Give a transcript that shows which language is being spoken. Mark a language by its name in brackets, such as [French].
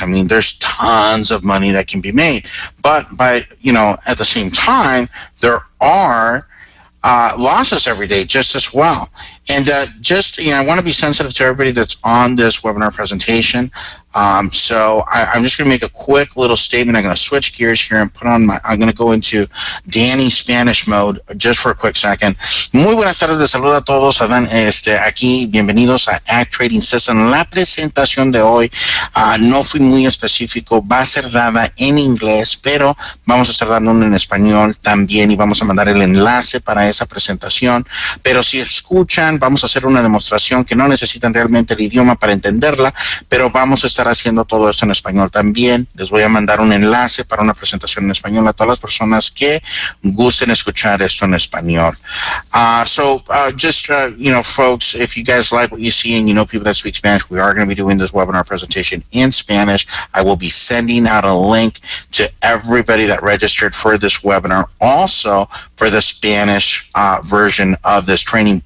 [English] I mean, there's tons of money that can be made, but at the same time, there are losses every day just as well. And I want to be sensitive to everybody that's on this webinar presentation. So I'm just going to make a quick little statement. I'm going to switch gears here and I'm going to go into Danny Spanish mode just for a quick second. [Spanish] Muy buenas tardes, saludos a todos. Aquí, bienvenidos a Act Trading System. La presentación de hoy no fui muy específico, va a ser dada en inglés, pero vamos a estar dando uno en español también, y vamos a mandar el enlace para esa presentación. Pero si escuchan, vamos a hacer una demostración que no necesitan realmente el idioma para entenderla, pero vamos a estar haciendo todo esto en español también. Les voy a mandar un enlace para una presentación en español a todas las personas que gusten escuchar esto en español. [English] Folks, if you guys like what you see and people that speak Spanish, we are going to be doing this webinar presentation in Spanish. I will be sending out a link to everybody that registered for this webinar, also for the Spanish version of this training.